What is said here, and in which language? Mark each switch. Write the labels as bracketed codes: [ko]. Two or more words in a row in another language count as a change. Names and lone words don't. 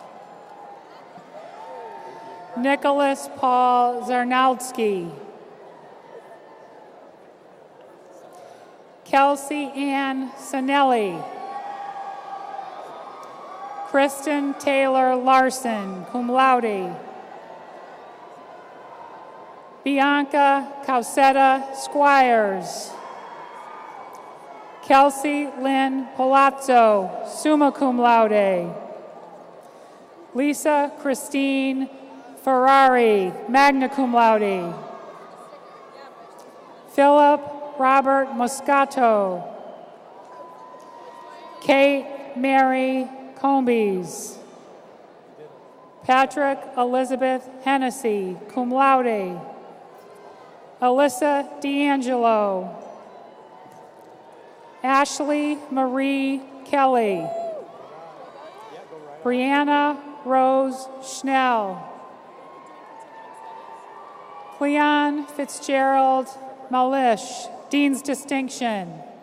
[en] Nicholas Paul Zarnowski. Kelsey Ann Sinelli. Kristen Taylor Larson, [la] cum laude. [en] Bianca Causetta Squires. Kelsey Lynn Palazzo, [la] summa cum laude. [en] Lisa Christine Ferrari, [la] magna cum laude. [en] Philip Robert Moscato. Kate Mary Combs. Patrick Elizabeth Hennessy, [la] cum laude. [en] Alyssa D'Angelo. Ashley Marie Kelly. Brianna Rose Schnell. Cleon Fitzgerald Malish, Dean's Distinction.